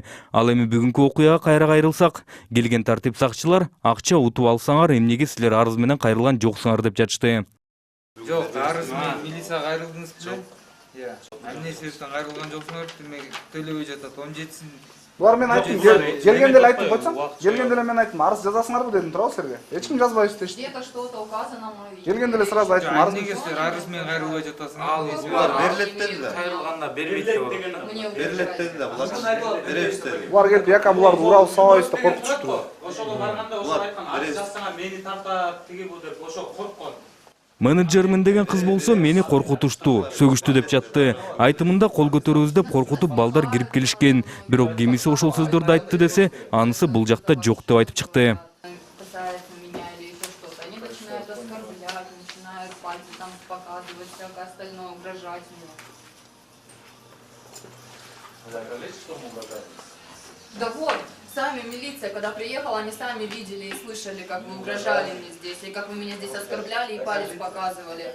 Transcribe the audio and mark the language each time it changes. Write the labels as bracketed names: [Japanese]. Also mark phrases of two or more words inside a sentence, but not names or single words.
[Kyrgyz] Ал эми бүгүнкү окуяга кайра кайрылсак, келген тартип сакчылар акча утуп алсаңар эмнеге силер арыз менен кайрылган жоксуңар деп жатышты. Жок, арыз менен милицияга кайрылдыңыз беле? [Kazakh] Иә. [Kyrgyz] Эмне себептен кайрылган жоксуңар? Демек төлөбөй жатат. 17-син. Булар мен айттым, келгенде эле айтып койсоң, келгенде эле мен айттым, арыз жазасыңарбы дедим, туурабы силерге? Эч ким жазбайбыз дешти. [Russian] Где-то что-то указано мое видео. [Kyrgyz] Келгенде эле сразу айттым, арыз. Эмнеге силер арыз менен кайрылбай жатасыңар? Булар берилет деди да. Кайрылганда бербейт деп атат. [Russian] Мне [Kyrgyz] Берилет [Russian] угрожают. [Kyrgyz] деди да, булар беребиз деди. Булар келип, яка буларды урабыз, сабайбыз деп коркутушту. Ошого барганда ошо айткан арыз жазсаңар мени тартат, тиги бу деп ошо корккон. Менеджермин деген кыз болсо мени коркутушту, сөгүштү деп жатты. Айтымында кол көтөрөбүз деп коркутуп балдар кирип келишкен. Бирок кимиси ошол сөздөрдү айтты десе, анысы бул жакта жок деп айтып чыкты. [Russian] Касается меня или еще что-то. Они начинают оскорблять, начинают пальцы там показывать, всякое остальное, угрожать мне. Да вот, сами милиция, когда приехала, они сами видели и слышали, как вы угрожали мне здесь, и как вы меня здесь оскорбляли и палец показывали.